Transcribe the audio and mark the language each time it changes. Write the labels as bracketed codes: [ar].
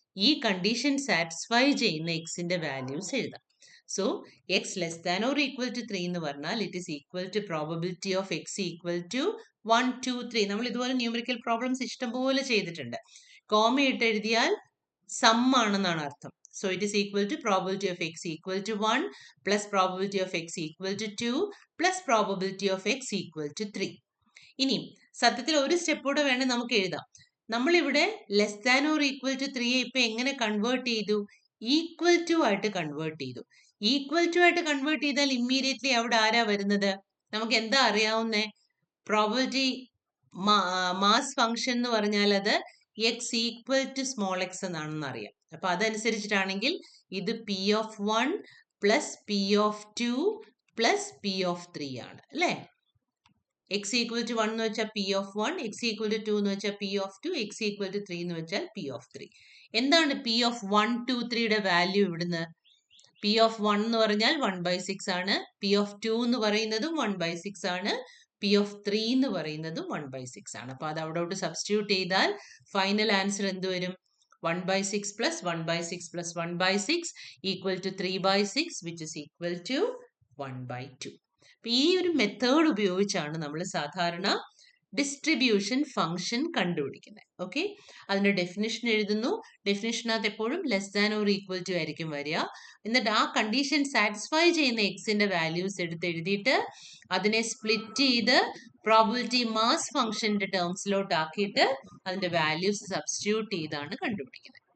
[ml] ഈ condition satisfy ചെയ്യുന്ന എക്സിന്റെ വാല്യൂസ് എഴുതാം. [en] so x less than or equal to 3 [ml] എന്ന് പറഞ്ഞാൽ [en] It is equal to probability of x equal to 1 2 3. [ml] നമ്മൾ ഇതുപോലെ ന്യൂമറിക്കൽ പ്രോബ്ലംസ് ഇഷ്ടംപോലെ ചെയ്തിട്ടുണ്ട്. കോമ ഇട്ട് എഴുതിയാൽ സം ആണെന്നാണ് അർത്ഥം. [en] So it is equal to probability of x equal to 1 plus probability of x equal to 2 plus probability of x equal to 3. [ml] ഇനി സത്യത്തിൽ ഒരു സ്റ്റെപ്പ് കൂടെ വേണം നമുക്ക് എഴുതാം. നമ്മളിവിടെ less than or equal to 3 ഇപ്പൊ എങ്ങനെ കൺവേർട്ട് ചെയ്തു? ഈക്വൽ ടു ആയിട്ട് കൺവേർട്ട് ചെയ്തു. ഈക്വൽ ടു ആയിട്ട് കൺവേർട്ട് ചെയ്താൽ ഇമ്മീഡിയറ്റ്ലി അവിടെ ആരാ വരുന്നത്? നമുക്ക് എന്താ അറിയാവുന്നേ? പ്രോബബിലിറ്റി മാസ് ഫംഗ്ഷൻ എന്ന് പറഞ്ഞാൽ അത് X equal to small X എന്നാണെന്ന് അറിയാം. അപ്പൊ അതനുസരിച്ചിട്ടാണെങ്കിൽ ഇത് [en] p of 1 plus p of 2 plus p of 3 [ml] ആണ് അല്ലേ? [en] x equal to 1 [ml] എന്ന് വെച്ചാൽ [en] P of 1, x equal to 2 എന്ന് വെച്ചാൽ p of 2, x equal to 3 എന്ന് വെച്ചാൽ പി ഓഫ് 3. [ml] എന്താണ് പി ഓഫ് 1 2 3യുടെ വാല്യൂ ഇവിടുന്ന്? പി ഓഫ് 1 എന്ന് പറഞ്ഞാൽ 1/6 ആണ്, പി ഓഫ് 2 എന്ന് പറയുന്നതും 1/6 ആണ്, പി ഓഫ് 3 എന്ന് പറയുന്നതും 1/6 ആണ്. അപ്പൊ അത് അവിടോട്ട് സബ്സ്റ്റിറ്റ്യൂട്ട് ചെയ്താൽ ഫൈനൽ ആൻസർ എന്ത് വരും? [en] 1/6 plus 1/6 plus 1/6 equal to 3/6 which is equal to 1/2. [ml] അപ്പൊ ഈ ഒരു മെത്തേഡ് ഉപയോഗിച്ചാണ് നമ്മൾ സാധാരണ ഡിസ്ട്രിബ്യൂഷൻ ഫംഗ്ഷൻ കണ്ടുപിടിക്കുന്നത്. ഓക്കെ, അതിന്റെ ഡെഫിനിഷൻ എഴുതുന്നു. ഡെഫിനിഷനകത്ത് എപ്പോഴും less than or equal to ആയിരിക്കും വരിക. എന്നിട്ട് ആ കണ്ടീഷൻ സാറ്റിസ്ഫൈ ചെയ്യുന്ന എക്സിന്റെ വാല്യൂസ് എടുത്ത് എഴുതിയിട്ട് അതിനെ സ്പ്ലിറ്റ് ചെയ്ത് പ്രോബബിലിറ്റി മാസ് ഫംഗ്ഷന്റെ ടേംസിലോട്ട് ആക്കിയിട്ട് അതിന്റെ വാല്യൂസ് സബ്സ്റ്റിറ്റ്യൂട്ട് ചെയ്താണ് കണ്ടുപിടിക്കുന്നത്.